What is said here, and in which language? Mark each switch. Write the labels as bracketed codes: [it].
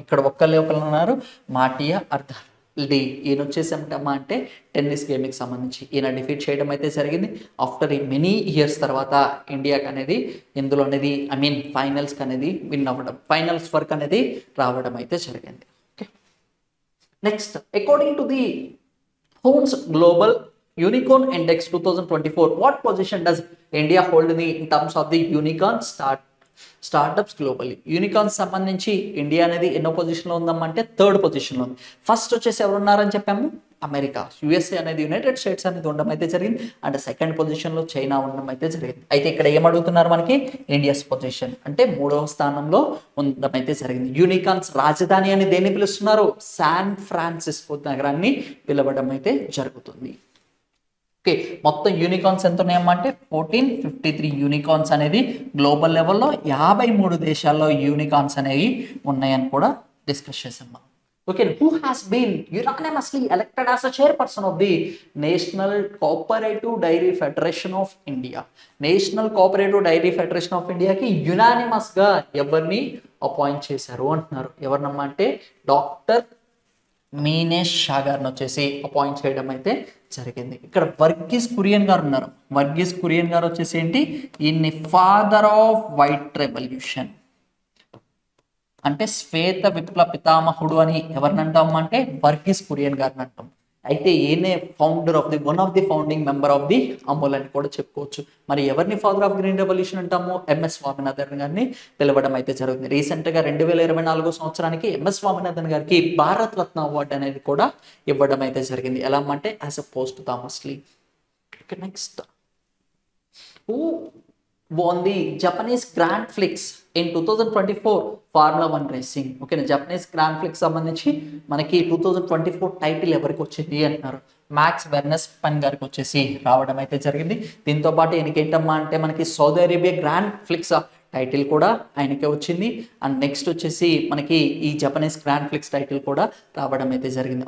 [te] ఇక్కడ ఒకళ్ళు ఉన్నారు, మాటియా అర్దాల్డి. ఈయన వచ్చేసి ఏంటమ్మా అంటే టెన్నిస్ గేమ్కి సంబంధించి ఈయన డిఫీట్ చేయడం అయితే జరిగింది. [en] after many years [te] తర్వాత ఇండియాకి అనేది ఇందులో అనేది ఫైనల్స్కి అనేది విన్ అవ్వడం, ఫైనల్స్ వర్క్ అనేది రావడం అయితే జరిగింది. Okay, next, [en] According to the homes global Unicorn Index 2024. What position does India hold in terms of the unicorn startups globally? [te] Unicorns సంబంధించి ఇండియా అనేది ఎన్నో పొజిషన్లో ఉందమ్మంటే థర్డ్ పొజిషన్లో ఉంది. ఫస్ట్ వచ్చేసి ఎవరు ఉన్నారని చెప్పాము, అమెరికా, యుఎస్ఏ అనేది యునైటెడ్ స్టేట్స్ అనేది ఉండడం అయితే జరిగింది. అండ్ సెకండ్ పొజిషన్లో చైనా ఉండడం అయితే జరిగింది. అయితే ఇక్కడ ఏమడుగుతున్నారు మనకి, ఇండియాస్ పొజిషన్ అంటే 3వ స్థానంలో ఉండడం అయితే జరిగింది. యూనికార్న్స్ రాజధాని అని దేన్ని పిలుస్తున్నారు, శాన్ ఫ్రాన్సిస్కో నగరాన్ని పిలవడం అయితే జరుగుతుంది. ఓకే, మొత్తం యూనికార్న్స్ ఎంత ఉన్నాయమ్మంటే 1453 యూనికార్న్స్ అనేది గ్లోబల్ లెవెల్లో 53 దేశాల్లో యూనికార్న్స్ అనేవి ఉన్నాయని కూడా డిస్కస్ చేసాం మనం. [en] Okay, who has been unanimously elected as a chairperson of the National Cooperative Dairy Federation of India? [te] National cooperative dairy federation of ఇండియాకి యునానిమస్గా ఎవరిని అపాయింట్ చేశారు అంటున్నారు. ఎవరినమ్మా అంటే డాక్టర్ మీనేష్ షా గారిని వచ్చేసి అపాయింట్ చేయడం అయితే జరిగింది. ఇక్కడ వర్గీస్ కురియన్ గారు ఉన్నారు. వర్గీస్ కురియన్ గారు వచ్చేసి ఏంటి, ఈయన్ని ఫాదర్ ఆఫ్ వైట్ రెవల్యూషన్ అంటే శ్వేత విప్లవ పితామహుడు అని ఎవరిని అంటాం అంటే వర్గీస్ కురియన్ గారిని అంటాం. అయితే ఈయనే founder of the one of the founding member of the Amul అని కూడా చెప్పుకోవచ్చు. మరి ఎవరిని ఫాదర్ ఆఫ్ గ్రీన్ రెవల్యూషన్ అంటాము, ఎంఎస్ స్వామినాథన్ గారిని పిలవడం అయితే జరుగుతుంది. రీసెంట్గా 2024 సంవత్సరానికి ఎంఎస్ స్వామినాథన్ గారికి భారత్ రత్న అవార్డు అనేది కూడా ఇవ్వడం అయితే జరిగింది. ఎలా అంటే [en] As a posthumously. Next, who won the Japanese Grand Prix in 2024 Formula 1 [te] racing. ఓకేనా, జపనీస్ గ్రాండ్ ప్రిక్స్ సంబంధించి మనకి 2024 టైటిల్ ఎవరికి వచ్చింది అంటున్నారు, మ్యాక్స్ వెర్స్టెప్పన్ గారికి వచ్చేసి రావడం అయితే జరిగింది. దీంతో పాటు ఈయనకి ఏంటమ్మా అంటే మనకి Saudi Arabia grand prix title కూడా ఆయనకే వచ్చింది. అండ్ నెక్స్ట్ వచ్చేసి మనకి ఈ జపనీస్ గ్రాండ్ ప్రిక్స్ టైటిల్ కూడా రావడం అయితే జరిగింది.